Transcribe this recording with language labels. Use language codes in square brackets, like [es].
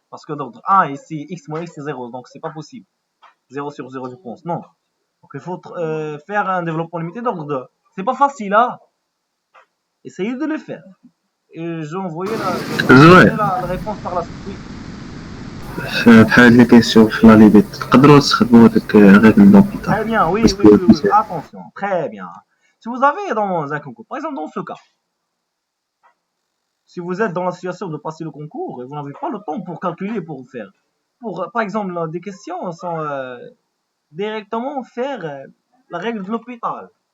[fr] Parce que d'ordre 1, ici, x moins x, c'est 0. Donc, c'est pas possible. 0 sur 0, je pense. Non. Donc, il faut faire un développement limité d'ordre 2. C'est pas facile, hein. Essayez de le faire. Et j'ai envoyé la réponse par la suite. Oui. [ar] بحال اللي كيشوف في لا ليبيت تقدروا تستخدموا داك الريغل دوبيتال. [fr] Très bien, oui. Attention, très bien. Si vous avez dans un concours, par exemple dans ce cas, si vous êtes dans la situation de passer le concours et vous n'avez pas le temps pour calculer, pour faire, par exemple, des questions sans directement faire la règle de l'hôpital.